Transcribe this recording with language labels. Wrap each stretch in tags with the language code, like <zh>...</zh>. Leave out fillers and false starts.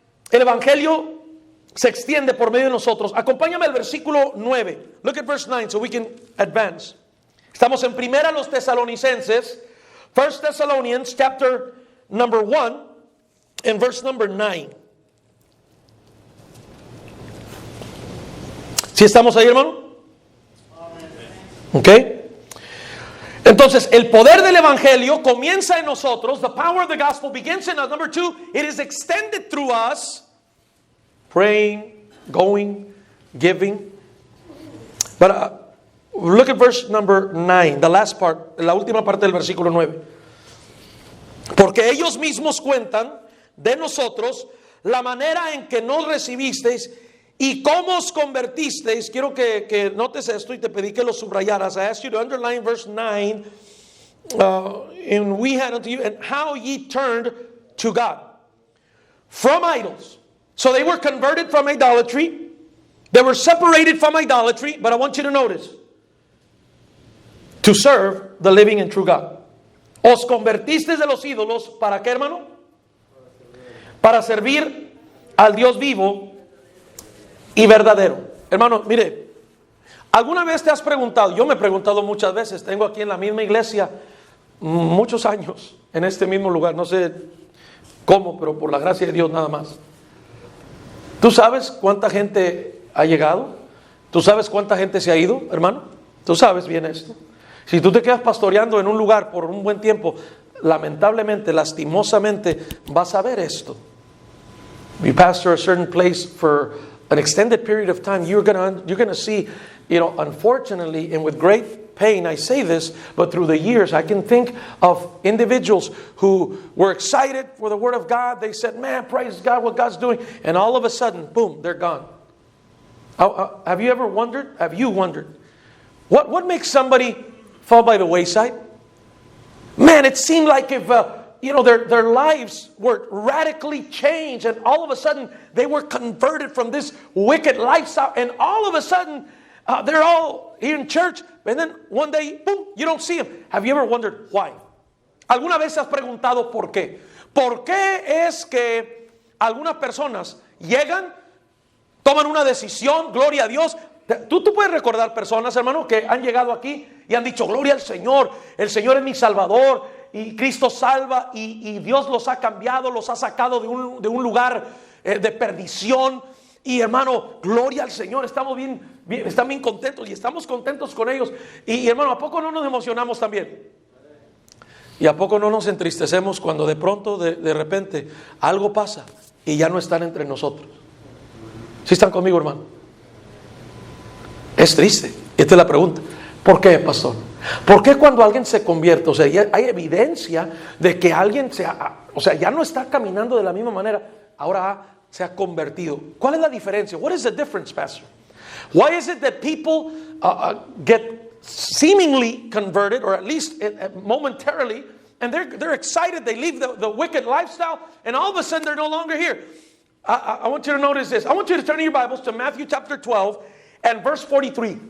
<es>El evangelio se extiende por medio de nosotros. Acompáñame al versículo 9.</es> <en>Look at verse 9 so we can advance.</en> <es>Estamos en Primera los Tesalonicenses,</es> <en>1 Thessalonians chapter number 1 and verse number 9.</en> <es>¿Sí estamos ahí, hermano? Ok. Entonces, el poder del evangelio comienza en nosotros.</es> <en>The power of the gospel begins in us. Number 2, it is extended through us. Praying, going, giving. But look at verse number 9, the last part,</en> <es>la última parte del versículo 9. Porque ellos mismos cuentan de nosotros la manera en que nos recibisteis y cómo os convertisteis. Quiero que notes esto y te pedí que lo subrayaras.</es> <en>I asked you to underline verse 9. And we had unto you, and how ye turned to God from idols So they were converted from idolatry. They were separated from idolatry. But I want you to notice, to serve the living and true God.</en> <es>Os convertisteis de los ídolos, ¿para qué, hermano? Para servir al Dios vivo y verdadero. Hermano, mire, ¿alguna vez te has preguntado? Yo me he preguntado muchas veces. Tengo aquí en la misma iglesia muchos años, en este mismo lugar. No sé cómo, pero por la gracia de Dios nada más. ¿Tú sabes cuánta gente ha llegado? ¿Tú sabes cuánta gente se ha ido, hermano? ¿Tú sabes bien esto? Si tú te quedas pastoreando en un lugar por un buen tiempo, lamentablemente, lastimosamente, vas a ver esto.</es> <en>You pastor a certain place for an extended period of time, you're gonna see, unfortunately, and with great pain, I say this, but through the years, I can think of individuals who were excited for the Word of God. They said, man, praise God, what God's doing. And all of a sudden, boom, they're gone. Have you ever wondered? Have you wondered? What makes somebody fall by the wayside? Man, it seemed like if their lives were radically changed, and all of a sudden they were converted from this wicked lifestyle, and all of a sudden they're all here in church, and then one day, boom, you don't see them. Have you ever wondered why?</en> <es>¿Alguna vez has preguntado por qué? ¿Por qué es que algunas personas llegan, toman una decisión, gloria a Dios? Tú puedes recordar personas, hermano, que han llegado aquí y han dicho, gloria al Señor, el Señor es mi Salvador, y Cristo salva, y Dios los ha cambiado, los ha sacado de un lugar de perdición. Y hermano, gloria al Señor, están bien contentos, y estamos contentos con ellos. Y hermano, ¿a poco no nos emocionamos también? ¿Y a poco no nos entristecemos cuando de pronto, de repente, algo pasa y ya no están entre nosotros? ¿Sí están conmigo, hermano? Es triste. Esta es la pregunta. ¿Por qué, pastor? ¿Por qué cuando alguien se convierte, o sea, ya hay evidencia de que alguien ya no está caminando de la misma manera, ahora se ha convertido? ¿Cuál es la diferencia?</es> <en>What is the difference, pastor? Why is it that people get seemingly converted, or at least momentarily, and they're excited, they leave the wicked lifestyle, and all of a sudden they're no longer here? I want you to notice this. I want you to turn your Bibles to Matthew chapter 12 and verse 43.</en>